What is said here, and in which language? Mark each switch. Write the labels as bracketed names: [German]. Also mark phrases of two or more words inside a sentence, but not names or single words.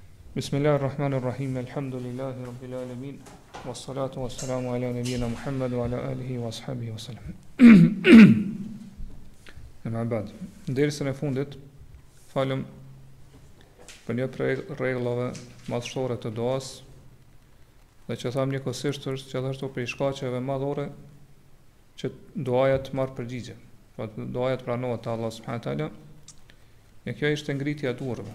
[Arabic] بسم الله الرحمن الرحيم الحمد لله رب العالمين والصلاة والسلام على نبينا محمد وعلى آله وأصحابه وسلم. أما بعد. [Albanian] Dersën e fundit falem për një prej rregullave madhështore të duas, dhe që tham njëkohësisht është gjithashtu prej shkaqeve madhore që duaja të marrë përgjigje. Pra duaja të pranohet te Allah [Arabic] سبحانه وتعالى. [Albanian] E kjo ishte ngritja e duarve.